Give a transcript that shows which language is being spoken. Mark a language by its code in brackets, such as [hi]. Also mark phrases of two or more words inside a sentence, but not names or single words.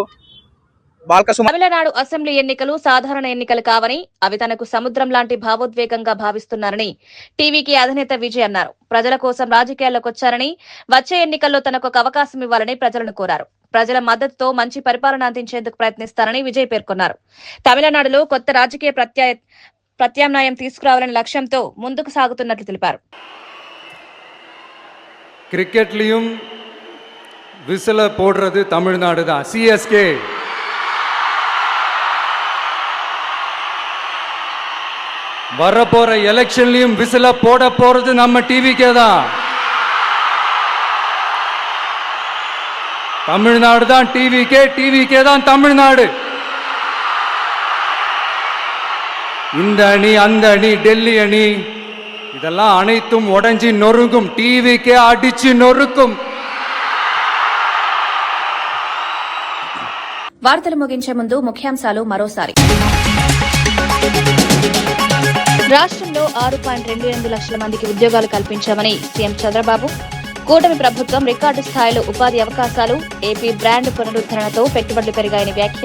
[te] తమిళనాడు అసెంబ్లీ ఎన్నికలు సాధారణ ఎన్నికలు కావని, అవి తనకు సముద్రం లాంటి భావోద్వేగంగా భావిస్తున్నారని టీవీకి అధినేత విజయ్ అన్నారు. ప్రజల కోసం రాజకీయాల్లోకి వచ్చారని, వచ్చే ఎన్నికల్లో తనకు ఒక అవకాశం ఇవ్వాలని ప్రజలను కోరారు. ప్రజల మద్దతుతో మంచి పరిపాలన అందించేందుకు ప్రయత్నిస్తారని విజయ్ పేర్కొన్నారు. తమిళనాడులో కొత్త రాజకీయ ప్రత్యామ్నాయం తీసుకురావాలనే లక్ష్యంతో ముందుకు సాగుతున్నట్లు తెలిపారు. [ta] கிரிக்கெட்லையும் விசில போடுறது தமிழ்நாடு தான். சிஎஸ்கே வரப்போற எலெக்ஷன்லயும் விசில போட போறது நம்ம டிவிக்கே தான். தமிழ்நாடு தான் டிவிக்கே, டிவிக்கே தான் தமிழ்நாடு. இந்த அணி, அந்த அணி, டெல்லி அணி, இதெல்லாம் அனைத்தும் உடைஞ்சி நொறுங்கும். டிவிக்கே அடிச்சு நொறுக்கும். [te] వార్తలు ముగించే ముందు ముఖ్యాంశాలు మరోసారి. రాష్ట్రంలో 6.28 లక్షల మందికి ఉద్యోగాలు కల్పించామని సీఎం చంద్రబాబు. కూటమి ప్రభుత్వం రికార్డు స్థాయిలో ఉపాధి అవకాశాలు, ఏపీ బ్రాండ్ పునరుద్ధరణతో పెట్టుబడులు పెరిగాయని వ్యాఖ్య.